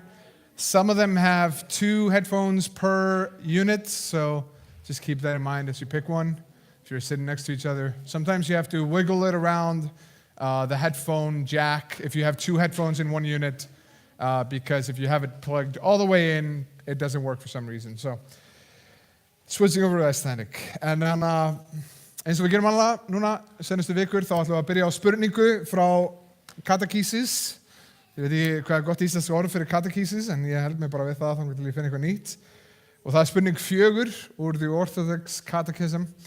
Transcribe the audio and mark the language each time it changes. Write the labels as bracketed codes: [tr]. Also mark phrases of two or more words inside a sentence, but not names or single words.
[en] Some of them have 2 headphones per unit, so just keep that in mind as you pick one if you're sitting next to each other. Sometimes you have to wiggle it around the headphone jack if you have 2 headphones in 1 unit, because if you have it plugged all the way in, it doesn't work for some reason. So, switching over to Icelandic. [is] En eins og við gerum alveg núna senastu vikur, þá ætlum við að byrja á spurningu frá katekísis. Ég veit ekki hvað er gott íslenskt orð fyrir katekísis, en ég held mig bara við það þannig til ég finna eitthvað nýtt. Og það er spurning 4 úr The Orthodox Catechism.